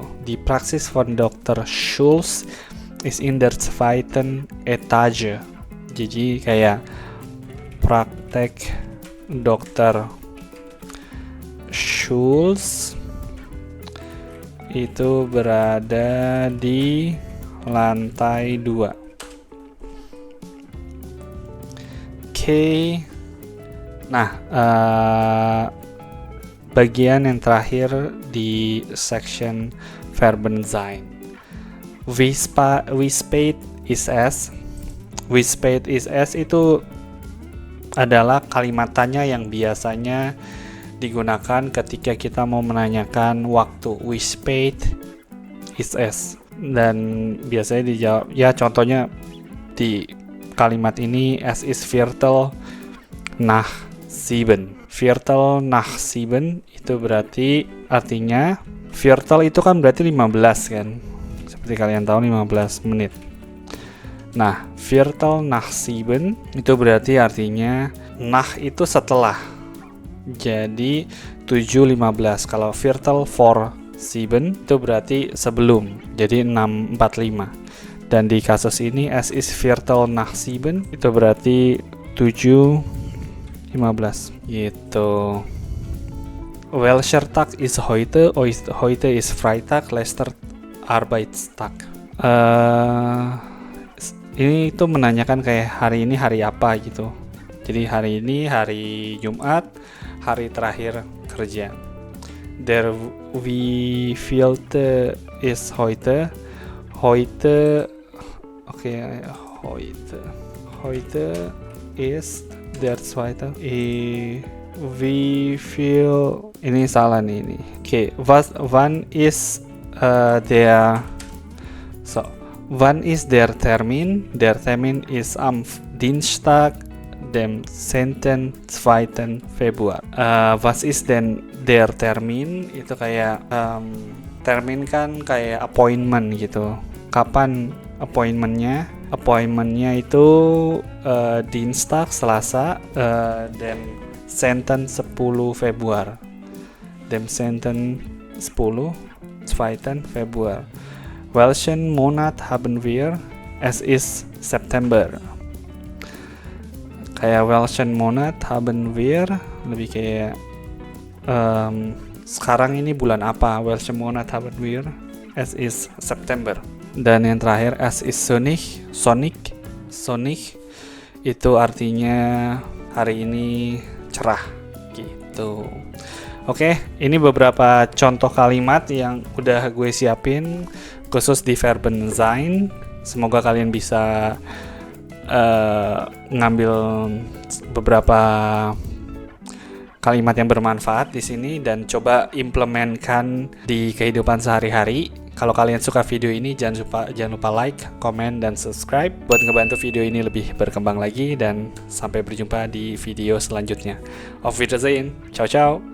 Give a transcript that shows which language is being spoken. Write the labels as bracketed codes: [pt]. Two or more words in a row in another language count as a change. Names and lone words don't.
[de] Die Praxis von Dr. Schulz is in der zweiten Etage. [id] Jadi kayak praktek Dr. Schulz itu berada di lantai 2. Oke. Nah, bagian yang terakhir di section Verbensein. [de] Wie spät ist es? Wie spät ist es [id] itu adalah kalimat tanya yang biasanya digunakan ketika kita mau menanyakan waktu. [de] Wie spät ist es? [id] Dan biasanya dijawab, ya contohnya di kalimat ini, [de] es ist Viertel nach 7. Viertel nach 7 [id] itu berarti artinya, Viertel itu kan berarti 15 kan, seperti kalian tahu 15 menit. Nah, [de] Viertel nach 7 [id] itu berarti artinya nach itu setelah, jadi 7.15. Kalau [de] Viertel vor 7 [id] itu berarti sebelum, jadi 6.45. Dan di kasus ini [de] es ist Viertel nach 7 [id] itu berarti 7.15 gitu. [de] Welcher Tag ist heute? Heute ist Freitag, letzter Arbeitstag. [id] Ini itu menanyakan kayak hari ini hari apa gitu. Jadi hari ini hari Jumat, hari terakhir kerja. [de] Der wievielte ist heute? Heute ist der zweite. Wie viel? [id] Ini salah nih ini. Oke, [de] wann ist wann ist der Termin? Der Termin ist am Dienstag, dem 10.2. Februar. Was ist denn der Termin? [id] Itu kayak termin kan kayak appointment gitu. Kapan appointmentnya? Appointmentnya itu Dienstag, Selasa, dem 10. [de] Februar. Dem 10. 2. Februar. Welchen Monat haben wir? Es ist September. Kayak welchen Monat haben wir? [id] Lebih kayak sekarang ini bulan apa? [de] Welchen Monat haben wir? Es ist September. [id] Dan yang terakhir, [de] es ist sonnig. [id] Sonnig itu artinya hari ini cerah gitu. Oke, ini beberapa contoh kalimat yang udah gue siapin khusus di Verbensein. Semoga kalian bisa ngambil beberapa kalimat yang bermanfaat di sini dan coba implementkan di kehidupan sehari-hari. Kalau kalian suka video ini, jangan lupa like, komen, dan subscribe buat ngebantu video ini lebih berkembang lagi, dan sampai berjumpa di video selanjutnya. [de] Auf Wiedersehen. [it] Ciao ciao.